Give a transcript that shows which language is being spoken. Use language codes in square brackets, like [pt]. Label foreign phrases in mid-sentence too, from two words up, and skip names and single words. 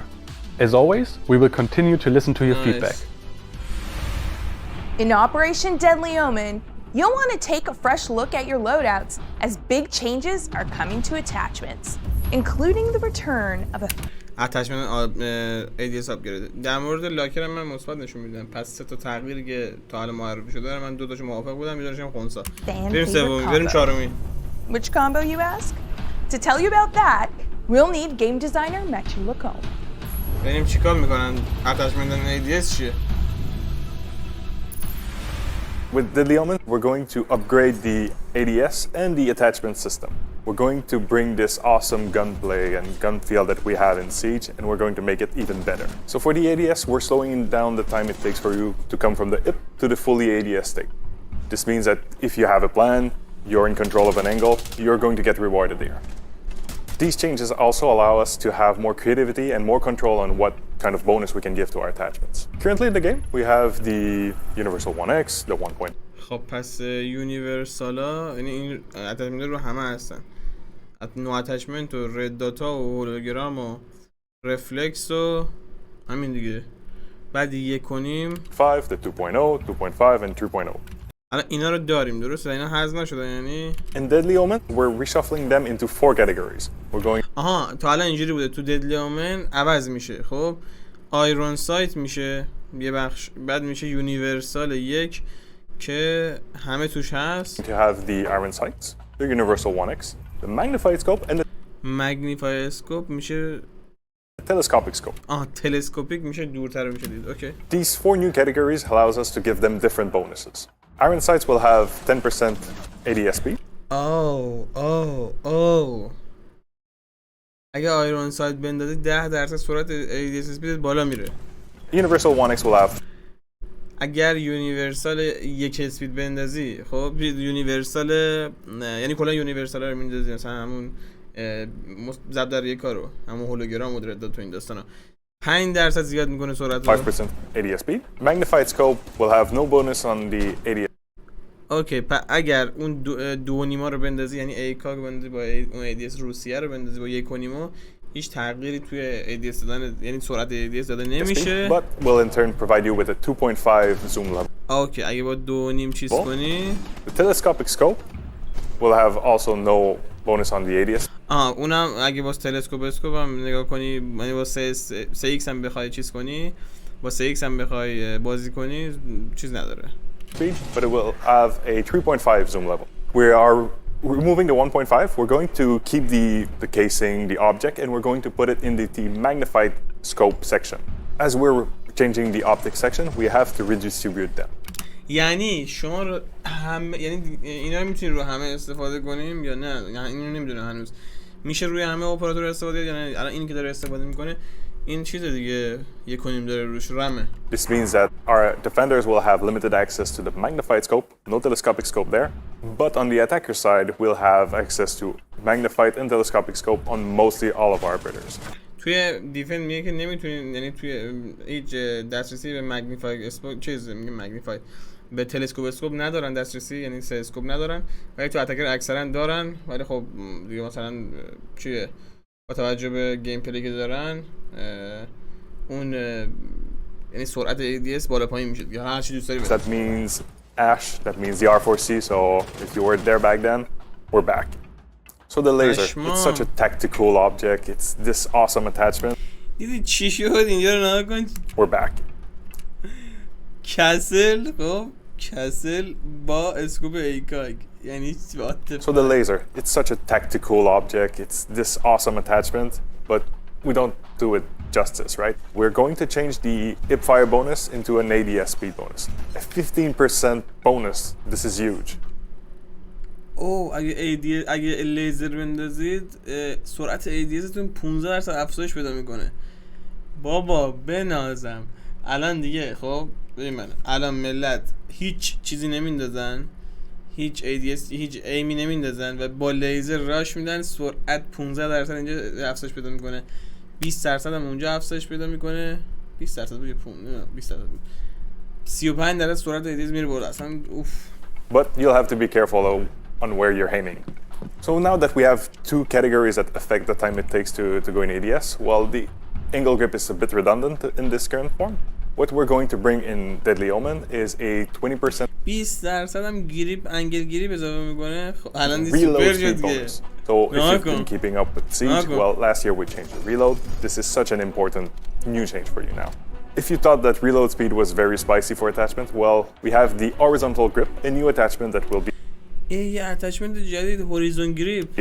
[en] As always, we will continue to listen to your feedback. In Operation Deadly Omen, you'll want to take a fresh look at your loadouts as big changes are coming to attachments, including the return of a attachment ADS upgrade. [fa] در مورد لاکر من مثبت نشون میدم. پس 3 تا تغییری که تا حالا معرفی شده من 2 تاشو موافق بودم، 1 تاشم خنثی. بریم سومی، بریم چهارمی. [en] Which combo, you ask? To tell you about that, we'll need game designer Matthew Lacombe. [fa] بریم چیکار میکنن؟ [en] attachment ADS [fa] چیه؟ [en] With Deadly Omen, we're going to upgrade the ADS and the attachment system. We're going to bring this awesome gunplay and gun feel that we have in Siege, and we're going to make it even better. So for the ADS, we're slowing down the time it takes for you to come from the IP to the fully ADS state. This means that if you have a plan, you're in control of an angle, you're going to get rewarded here. These changes also allow us to have more creativity and more control on what kind of bonus we can give to our attachments. Currently in the game, we have the Universal 1X, the 1. [fa] خب پس یونیورسالا یعنی این اتچمنت رو همه هستن. [en] no attachment [fa] و [en] red dot [fa] و هولوگرام و رفلکس و همین دیگه. بعد 1.5 5, [en] the 2.0, 2.5 and 3.0. [fa] الان اینا رو داریم درسته؟ اینا حذف نشدن یعنی [en] In Deadly Omen, we're reshuffling them into 4 categories. We're going [fa] آها تا الان اینجوری بوده تو ددلی اومن عوض میشه. خب [en] iron sight [fa] میشه یه بخش، بعد میشه یونیورسال 1 که همه توش هست. [en] to have the Iron Sights, the Universal 1X, the Magnified Scope and the magnify scope [fa] میشه [en] Telescopic Scope. [fa] تلسکوپیک میشه دورتر میشه دید. اوکی. [en] These 4 new categories allows us to give them different bonuses. Iron Sights will have 10% ADS speed. [fa] اگه [en] iron sight [fa] بندازی 10% سرعت [en] ADS speed [fa] بالا میره. [en] Universal 1X will have [fa] اگر [en] universal 1 speed [fa] بندازی، خب یونیورسال یعنی کلا یونیورسال رو میندازی، مثلا همون ضرب در یک کارو همون هولوگرام و درد تو این داستانا 5% زیاد میکنه سرعت رو. [en] 5% ADS speed. Magnified Scope will have no bonus on the ADS. [fa] اوکی اگر اون 2.5 رو بندازی، یعنی ایکاگ بندازی با اون ADS روسیه رو بندازی با 1.5، هیچ تغییری توی ADS دادن یعنی سرعت ADS داده نمیشه. [en] But will in turn provide you with a 2.5 zoom level. [fa] اوکی اگه با 2.5 چیز کنی [en] The Telescopic Scope will have also no bonus on the ADS. [fa] اونم اگه با تلسکوپ هم نگاه کنی، یعنی با 3x هم بخوای چیز کنی، با 3x هم بخوای بازی کنی چیز نداره. [en] But it will have a 3.5 zoom level. We are removing the 1.5. We're going to keep the casing, the object, and we're going to put it in the magnified scope section. As we're changing the optic section, we have to redistribute them. [fa] یعنی شما رو یعنی اینا رو میتونید رو همه استفاده کنیم یا نه؟ یعنی اینو نمیدونم هنوز میشه روی همه اپراتور استفاده یا نه. الان اینی که داره استفاده میکنه این چیز دیگه 1.5 داره روش رمه. [en] This means that our defenders will have limited access to the magnified scope, no telescopic scope there. But on the attacker side, we'll have access to magnified and telescopic scope on mostly all of our operators. [fa] توی دیفند میگه که نمیتونین، یعنی توی هیچ دسترسی به [en] magnify scope [fa] چیز میگه مگنیفای به [en] telescope scope [fa] ندارن دسترسی، یعنی سه اسکوپ ندارن، ولی تو اتکر اکثرا دارن. ولی خب دیگه مثلا چیه با توجه به [en] game play [fa] که دارن اون یعنی سرعت ADS بالا پایین میشه یا هر چی دوست داری. [en] That means Ash, that means the R4C, so if you were there back then, we're back. So the laser, it's such a tactical object, it's this awesome attachment. [fa] دیدی چی شد اینجا رو نگاه کن. [en] We're back. [fa] کسل خب کسل با اسکوپ ایکاگ یعنی [en] So the laser, it's such a tactical object, it's this awesome attachment, but we don't do it justice, right? We're going to change the hipfire bonus into an ADS speed bonus. A 15% bonus, this is huge. [fa] اگه لیزر بندازید سرعت ADS تون 15% افزایش پیدا میکنه. بابا بنازم الان دیگه. خب ببین من الان ملت هیچ چیزی نمیندازن، هیچ ADS هیچ ایمی نمیندازن و با لیزر راش میدن، سرعت 15% اینجا افزایش پیدا میکنه، 20% هم اونجا افزایش پیدا میکنه. 20% بود 20% بود 35% سرعت ADS میره بالا اصلا اوف. [en] But you'll have to be careful on where you're aiming. So now that we have two categories that affect the time it takes to go in ADS, well, the angle grip is a bit redundant in this current form. What we're going to bring in Deadly Omen is a 20% [fa] 20% هم [en] grip angle grip [fa] اضافه میکنه. خب الان [en] reload speed bonus. So if you've been keeping up with Siege, well, last year we changed the reload. This is such an important new change for you now. If you thought that reload speed was very spicy for attachment, well, we have the horizontal grip, a new attachment that will be جدید horizon grip